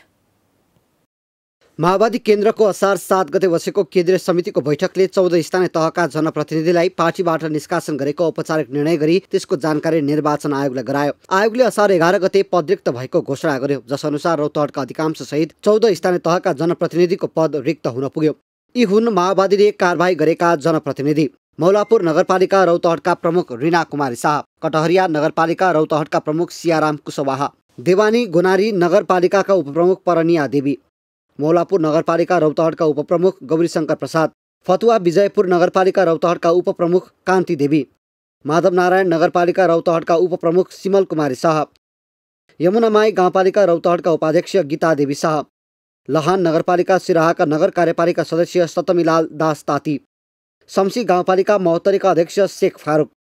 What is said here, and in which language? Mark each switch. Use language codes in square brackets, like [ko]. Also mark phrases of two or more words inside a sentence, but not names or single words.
[ne] माओवादी केन्द्रको असार 7 गते बसेको केन्द्रीय समितिको बैठकले 14 स्थानीय तहका जनप्रतिनिधिलाई पार्टीबाट निष्कासन गरेको औपचारिक निर्णय गरी त्यसको जानकारी निर्वाचन आयोगलाई गरायो। आयोगले असार 11 गते पद रिक्त भएको घोषणा गर्यो, जसअनुसार रौतहटका अधिकांश सहित 14 स्थानीय तहका जनप्रतिनिधिको पद रिक्त हुन पुग्यो। यी हुन् माओवादीले कारबाही गरेका जनप्रतिनिधि। मौलापुर नगरपालिका रौतहटका प्रमुख रीना कुमारी शाह, कटहरिया नगरपालिका रौतहटका प्रमुख सियाराम कुशवाहा, देवानी गोनारी नगरपालिकाका उपप्रमुख परनिया देवी, मौलापुर नगरपालिका रौतहटका उपप्रमुख गौरीशंकर प्रसाद, फतुवा विजयपुर नगरपालिका रौतहटका उपप्रमुख कान्ति देवी, माधवनारायण नगरपालिका रौतहटका उपप्रमुख सिमल कुमारी शाह, यमुनामाई गाउँपालिका रौतहटका उपाध्यक्ष गीता देवी शाह, लहान नगरपालिका सिराहाका नगर कार्यपालिका सदस्य सतमीलाल दास ताती, शमसी गाउँपालिका महोत्तरीका अध्यक्ष शेख फारूक,